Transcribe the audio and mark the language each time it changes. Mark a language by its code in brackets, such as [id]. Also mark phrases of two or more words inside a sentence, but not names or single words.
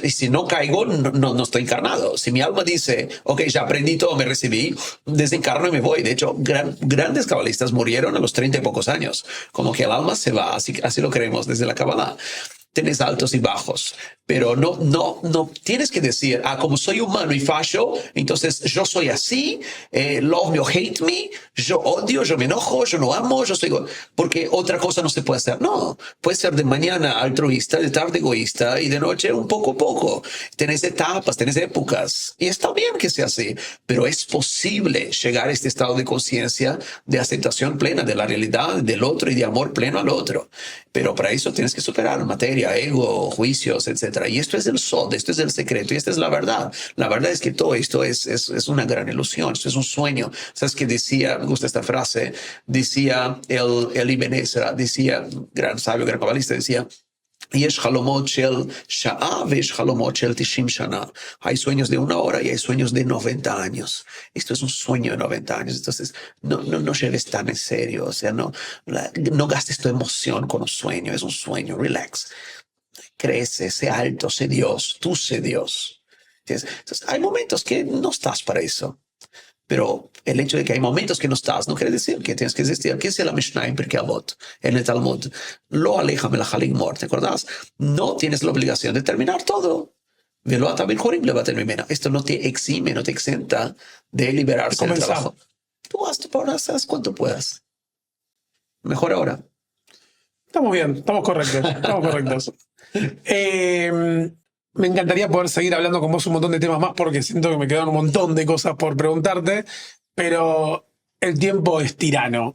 [es] Y si no caigo, no estoy encarnado. Si mi alma dice, ok, ya aprendí todo, me recibí, desencarno y me voy. De hecho, grandes cabalistas murieron a los 30 y pocos años. Como que el alma se va, así lo creemos desde la Kabbalah. Tienes altos y bajos, pero no tienes que decir, como soy humano y fallo, entonces yo soy así, [en] love me or hate me, [es] yo odio, yo me enojo, yo no amo, yo soy... Porque otra cosa no se puede hacer. No, puede ser de mañana altruista, de tarde egoísta y de noche un poco a poco. Tenés etapas, tenés épocas y está bien que sea así, pero es posible llegar a este estado de conciencia, de aceptación plena de la realidad del otro y de amor pleno al otro. Pero para eso tienes que superar materia, ego, juicios, etc. Y esto es el Sod, esto es el secreto y esta es la verdad. La verdad es que todo esto es una gran ilusión, esto es un sueño. ¿Sabes qué decía? Me gusta esta frase. Decía el Ibn Ezra, decía, gran sabio, gran cabalista, decía, [he] יש חלומות של שעה ויש חלומות של 90 שנה. [es] Hay sueños de 1 hora y hay sueños de 90 años. Esto es un sueño de 90 años. Entonces, no lleves tan en serio. O sea, no gastes tu emoción con un sueño. Es un sueño. Relax. Crece, sé alto, sé Dios. Tú sé Dios. Entonces, hay momentos que no estás para eso. Pero el hecho de que hay momentos que no estás no quiere decir que tienes que existir. ¿Qué es la Mishnah en Pirkei Avot, en el Talmud? [he] לא עליך המלאכה לגמור, [es] ¿te acordás? No tienes la obligación de terminar todo. [he] ולא אתה בן חורין להבטל ממנה. [es] Esto no te exime, no te exenta de liberarse del Comenzar. trabajo. Tú haz tu ahora, haz cuanto puedas. Mejor ahora. Estamos bien, estamos correctos. Estamos correctos. Me encantaría poder seguir hablando con vos un montón de temas más porque siento que me quedan un montón de cosas por preguntarte, pero el tiempo es tirano.